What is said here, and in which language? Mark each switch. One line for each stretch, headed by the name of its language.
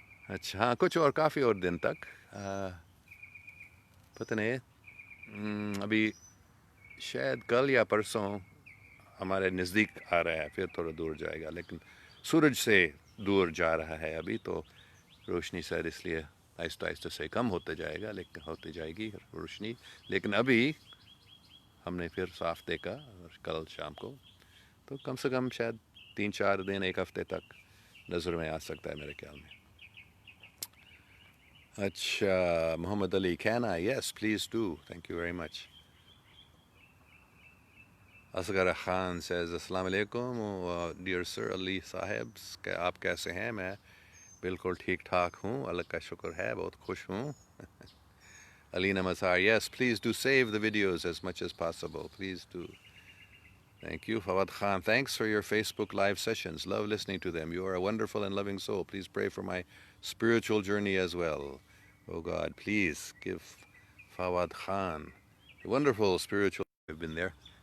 Hindi: अच्छा, हाँ, कुछ और काफ़ी और दिन तक पता नहीं, अभी शायद कल या परसों हमारे नज़दीक आ रहा है, फिर थोड़ा दूर जाएगा, लेकिन सूरज से दूर जा रहा है अभी, तो रोशनी शायद इसलिए आहिस्ता आहिस्ता से कम होते जाएगा, लेकिन होती जाएगी रोशनी. लेकिन अभी हमने फिर साफ देखा, और कल शाम को, तो कम से कम शायद 3-4 दिन, 1 हफ्ते तक नज़र में आ सकता है मेरे ख्याल में.
English: अच्छा, Muhammad Ali, can I? Yes, please do. Thank you very much. Asghar Khan says, Assalamu alaikum, dear sir, Ali Sahibs,
Hindi: आप कैसे हैं? मैं बिल्कुल ठीक ठाक हूँ, अल्लाह का शुक्र है, बहुत खुश हूँ.
English: Alina Mazhar, yes, please do save the videos as much as possible. Please do. Thank you. Fawad Khan, thanks for your Facebook live sessions. Love listening to them. You are a wonderful and loving soul. Please pray for my spiritual journey as well. Oh God, please give Fawad Khan a wonderful spiritual. I've been there.